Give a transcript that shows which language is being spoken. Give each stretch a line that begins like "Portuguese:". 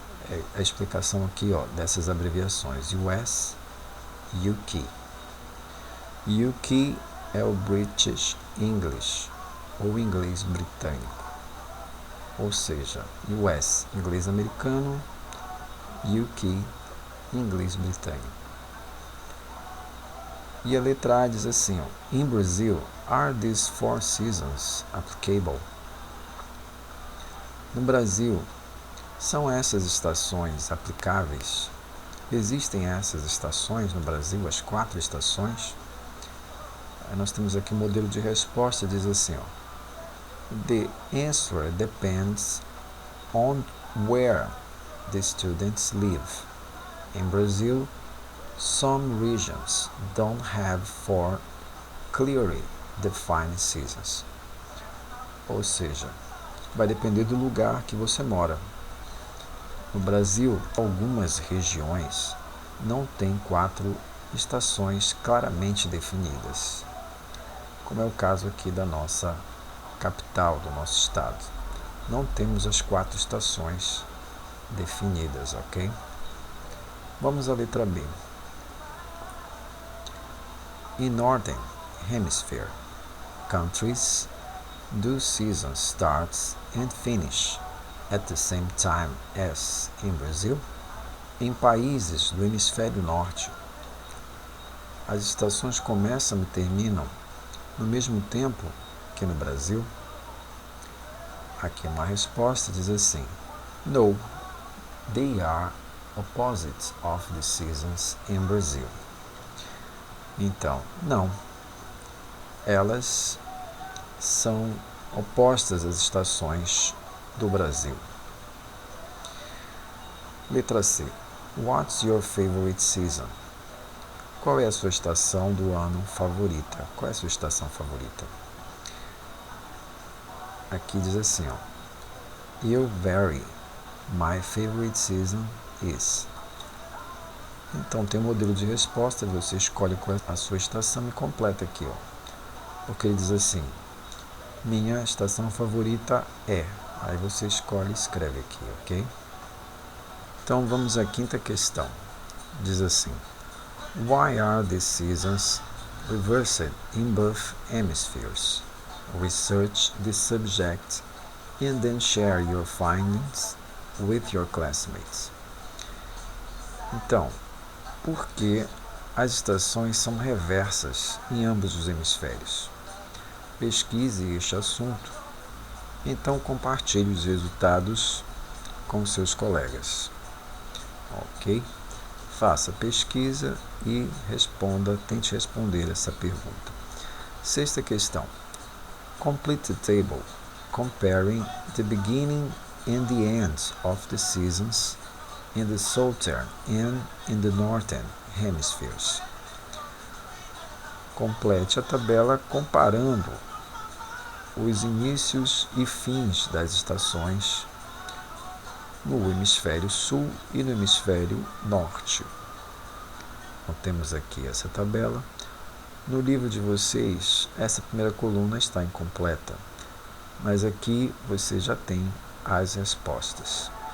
Portuguese: É a explicação aqui dessas abreviações. US, UK. UK é o British English, ou inglês britânico. Ou seja, US, inglês americano, UK, inglês britânico. E a letra A diz assim,
English: In Brazil, are these 4 seasons applicable?
Portuguese: No Brasil, são essas estações aplicáveis? Existem essas estações no Brasil, as 4 estações? Aí nós temos aqui o modelo de resposta, diz assim,
English: The answer depends on where the students live. In Brazil, some regions don't have 4 clearly defined seasons.
Portuguese: Ou seja, vai depender do lugar que você mora. No Brasil, algumas regiões não têm 4 estações claramente definidas, como é o caso aqui da nossa capital, do nosso estado. Não temos as 4 estações definidas, ok? Vamos à letra B.
English: In Northern Hemisphere, countries do seasons starts and finish at the same time as in Brazil?
Portuguese: Em países do hemisfério norte, as estações começam e terminam no mesmo tempo que no Brasil? Aqui uma resposta diz assim,
English: No, they are opposites of the seasons in Brazil.
Portuguese: Então, não. Elas são opostas às estações do Brasil. Letra C.
English: What's your favorite season?
Portuguese: Qual é a sua estação do ano favorita? Qual é a sua estação favorita? Aqui diz assim,
English: You vary. My favorite season is.
Portuguese: Então tem um modelo de resposta, você escolhe qual é a sua estação e completa aqui, Porque ele diz assim, minha estação favorita é. Aí você escolhe e escreve aqui, ok? Então vamos à quinta questão. Diz assim,
English: Why are the seasons reversed in both hemispheres? Research the subject and then share your findings with your classmates.
Portuguese: Então, por que as estações são reversas em ambos os hemisférios? Pesquise este assunto, então compartilhe os resultados com seus colegas. Ok? Faça pesquisa e tente responder essa pergunta. Sexta questão.
English: Complete the table comparing the beginning and the end of the seasons in the southern and in the northern hemispheres.
Portuguese: Complete a tabela comparando os inícios e fins das estações no hemisfério sul e no hemisfério norte. Então, temos aqui essa tabela. No livro de vocês, essa primeira coluna está incompleta, mas aqui você já tem as respostas.